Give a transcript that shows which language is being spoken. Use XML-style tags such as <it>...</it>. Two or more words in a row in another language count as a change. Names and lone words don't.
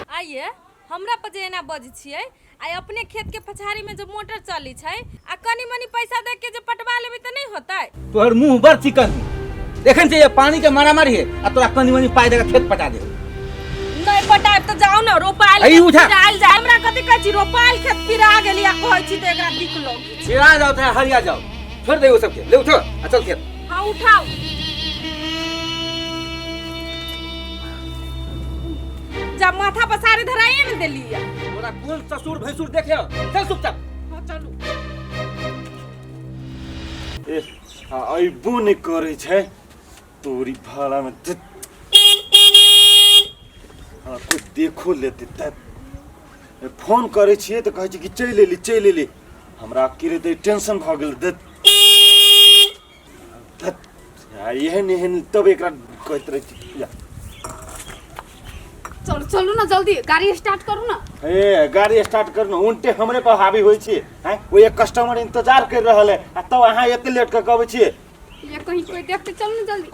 <mai>आइए हमरा पर जे एना बज छिए, आई अपने खेत के पछाड़ी में जो मोटर चली छै आ कनी मनी पैसा दे के जे पटवा लेबे त नहीं होतै। तोहर मुंह बड़ चिकन देखन से ये पानी के मारा मारी है आ तोरा कनी मनी पाई देगा खेत पटा दे। नहीं पटाइब त जाऊ न रोपाइल जाइल जा। हमरा कथि कहै छी रोपाइल खेत पिरा गेली आ कहै छी त एकरा दिखलो। चिरा जाओ त हरिया जाओ, छोड़ दे वो सब के। ले उठो आ चल खेत। हां उठाओ। जब माथा पर सारे धराइए न देलिए। तोरा कोन ससुर भैंसुर देखे हो? चल चुपचाप। हां चलू। ए आइबो नहीं करे छै तोरी भाड़ा में। हाँ कोई देखो लेते तब फोन करे छिए तो कहे छी कि चल एली। हमरा अकेले तो टेंशन भ गेल। एहन तब एकरा कहत रही छी चल चलू ना जल्दी, गाड़ी स्टार्ट करू ना। ए गाड़ी स्टार्ट करना उनटे हमरे पर हावी होई छी। हैं वो एक कस्टमर इंतजार कर रहल है आ तब अहाँ एते लेट के कहबै छी। ये कहीं कोई देखते चल ना जल्दी।</mai>